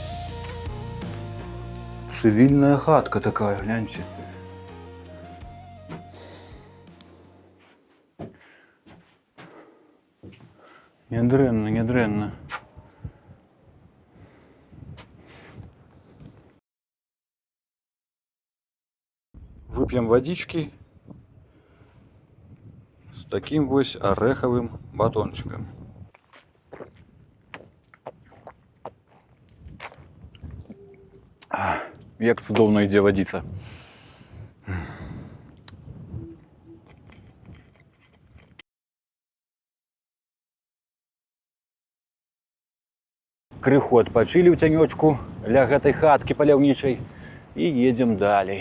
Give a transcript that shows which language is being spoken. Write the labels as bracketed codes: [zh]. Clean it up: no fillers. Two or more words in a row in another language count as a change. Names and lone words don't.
[be] Цывільная хатка такая, гляньце. Нядрэнна, нядрэнна. [ru] Выпьем водички с таким вось ореховым батончиком. [be] Як цудоўна ідзе вадзіца. Крыху адпачылі ў цянёчку ля гэтай хаткі паляўнічай і едзем далей.